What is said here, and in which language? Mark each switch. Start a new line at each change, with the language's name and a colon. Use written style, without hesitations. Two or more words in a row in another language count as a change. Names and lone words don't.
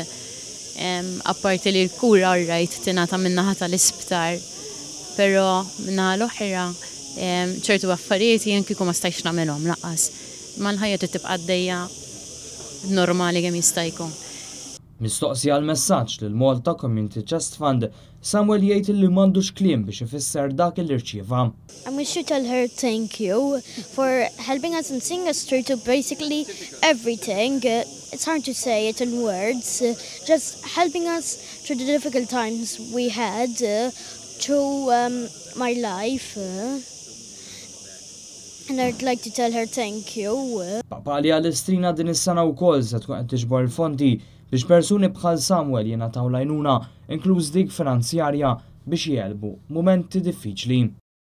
Maltese: Apparti li l-kura rajt tingħata min-naħa tal-isptar, però min-naħa l-oħra ċertu affarijiet jien kieku ma stajtx nagħmelhom lanqas. Ma l-ħajja trid tibqa' għaddejja normali kemm jista' jkun. Mistoqsija l-messaġġ lil Malta Community Chest Fund, Samuel jgħid li m'għandux kliem biex ifisser dak li rċieva.
English: I wish to tell her thank you for helping us and seeing us through to basically everything. It's hard to say it in words, just helping us through the difficult times we had through my life. And I'd like to tell her thank you.
Maltese: Paqali għal-istrina din is-sena wkoll se tkun qed tiġbor il-fondi biex persuni bħal Samuel jingħataw l-għajnuna inkluż dik finanzjarja biex jelbu mumenti diffiċli.